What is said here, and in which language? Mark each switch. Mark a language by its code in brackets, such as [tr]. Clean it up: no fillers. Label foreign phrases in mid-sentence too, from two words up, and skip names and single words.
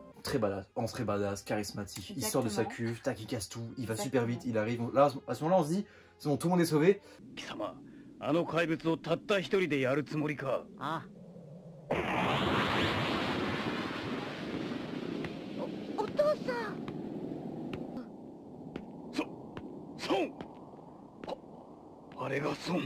[fr] très badass, charismatique. Il sort de sa Exactement. cuve, tac, il casse tout, il va Exactement. super vite, il arrive. Là, à ce moment-là, on se dit, c'est bon, tout le monde est sauvé. [ja] 貴様あの怪物をたった一人でやるつもりか。ああ。お父さん。孫あれが孫。